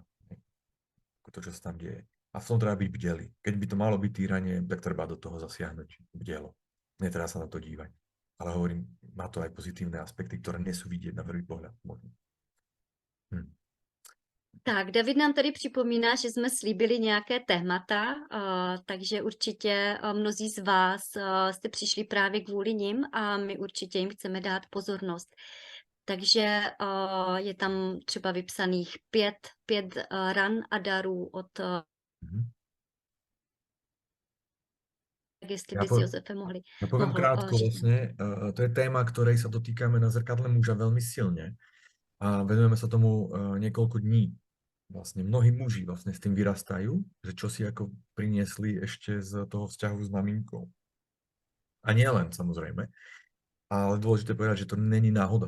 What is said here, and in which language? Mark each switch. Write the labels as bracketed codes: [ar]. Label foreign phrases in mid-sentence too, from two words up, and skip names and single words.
[sk] To, čo sa tam deje. A v tom treba byť bdelý. Keď by to malo byť týranie, tak treba do toho zasiahnuť bdelo. Netreba sa na to dívať. Ale hovorím, má to aj pozitívne aspekty, ktoré nesú vidieť na prvý pohľad. Tak, [cs] David nám tady připomíná, že jsme slíbili nějaké témata, takže určitě mnozí z vás jste přišli právě kvůli nim a my určitě jim chceme dát pozornost. Takže je tam třeba vypsaných 5 ran a darů od... Jestli by si Jozefe mohli... [sk] Ja poviem krátko vlastne, to je téma, ktorej sa dotýkame na zrkadle muža veľmi silne a venujeme sa tomu niekoľko dní. Vlastne mnohí muži vlastne s tým vyrastajú, že čo si ako priniesli ešte z toho vzťahu s maminkou. A nie len, samozrejme, ale dôležité povedať, že to není náhoda.